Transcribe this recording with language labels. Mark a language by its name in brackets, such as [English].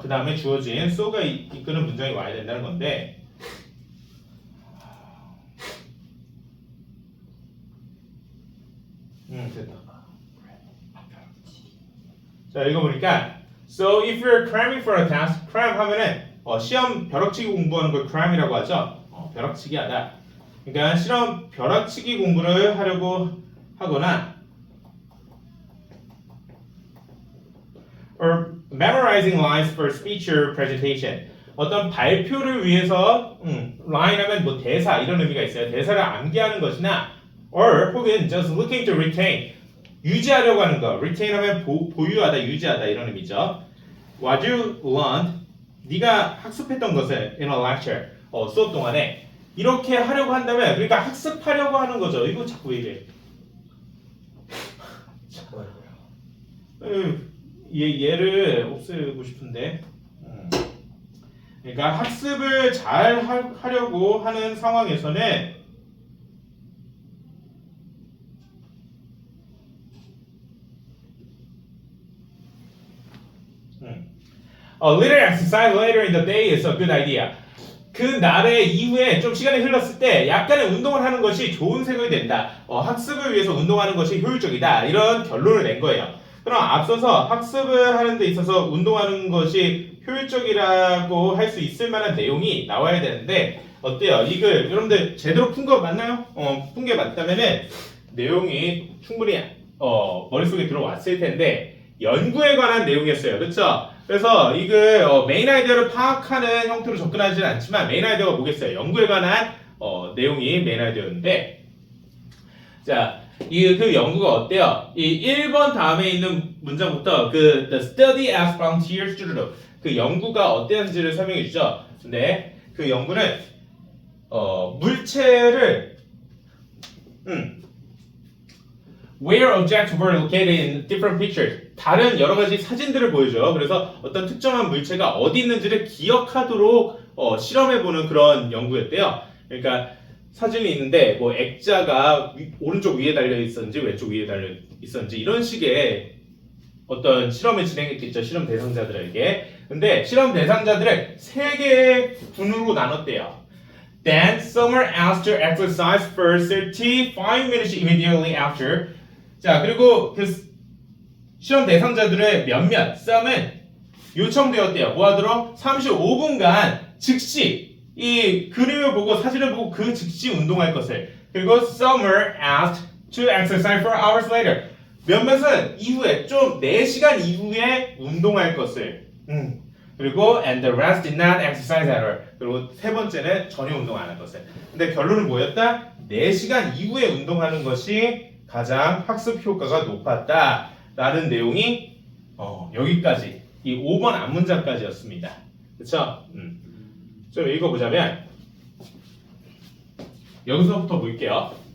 [Korean] 그 다음에 주어진 so가 이끄는 문장이 와야 된다는 건데 됐다. 자 읽어보니까 [English] So if you're cramming for a test, [Korean] cram 하면은 시험 벼락치기 공부하는 걸 cram이라고 하죠. 벼락치기 하다. 그러니까 실험 벼락치기 공부를 하려고 하거나 [English] or memorizing lines for speech or presentation. [Korean] 어떤 발표를 위해서 line 하면 뭐 대사 이런 의미가 있어요. 대사를 암기하는 것이나 or 혹은 [English] just looking to retain [Korean] 유지하려고 하는 거. retain 하면 보유하다, 유지하다 이런 의미죠. [English] What you learned [Korean] 네가 학습했던 것을 [English] in a lecture [Korean] 수업 동안에 이렇게 하려고 한다면 그러니까 학습하려고 하는 거죠. 이거 자꾸 왜 이래? 얘를 없애고 싶은데. 그러니까 학습을 잘 하려고 하는 상황에서는 [English] A little exercise later in the day is a good idea. [Korean] 그 날의 이후에 좀 시간이 흘렀을 때 약간의 운동을 하는 것이 좋은 생각이 된다. 학습을 위해서 운동하는 것이 효율적이다. 이런 결론을 낸 거예요. 그럼 앞서서 학습을 하는 데 있어서 운동하는 것이 효율적이라고 할 수 있을 만한 내용이 나와야 되는데 어때요? 이 글 여러분들 제대로 푼 거 맞나요? 푼 게 맞다면은 내용이 충분히 머릿속에 들어왔을 텐데 연구에 관한 내용이었어요. 그렇죠? 그래서 이 글 메인 아이디어를 파악하는 형태로 접근하지는 않지만 메인 아이디어가 뭐겠어요? 연구에 관한 내용이 메인 아이디어인데 자, 그 연구가 어때요? 이 1번 다음에 있는 문장부터 그 [English] the study as frontiers [Korean] 쭈르륵 그 연구가 어땠는지를 설명해 주죠. 근데 그 연구는 물체를 [English] where objects were located in different pictures. [Korean] 다른 여러 가지 사진들을 보여줘요. 그래서 어떤 특정한 물체가 어디 있는지를 기억하도록 실험해보는 그런 연구였대요. 그러니까 사진이 있는데 뭐 액자가 오른쪽 위에 달려 있었는지 왼쪽 위에 달려 있었는지 이런 식의 어떤 실험을 진행했겠죠. 실험 대상자들에게. 근데 실험 대상자들을 세 개의 군으로 나눴대요. [English] Then some are asked to exercise for 35 minutes immediately after. [Korean] 자, 그리고 그 실험 대상자들의 몇몇 썸은 요청되었대요. 뭐 하도록? 35분간 즉시 이 그림을 보고 사진을 보고 그 즉시 운동할 것을. [English] 그리고 some are asked to exercise for hours later. [Korean] 몇몇은 이후에 좀 4시간 이후에 운동할 것을. [English] 그리고 and the rest did not exercise at all. [Korean] 그리고 세 번째는 전혀 운동 안 할 것을. 근데 결론은 뭐였다? 4시간 이후에 운동하는 것이 가장 학습 효과가 높았다라는 내용이 여기까지 이 5번 앞문장까지였습니다. 그렇죠? 좀 읽어보자면 여기서부터 볼게요.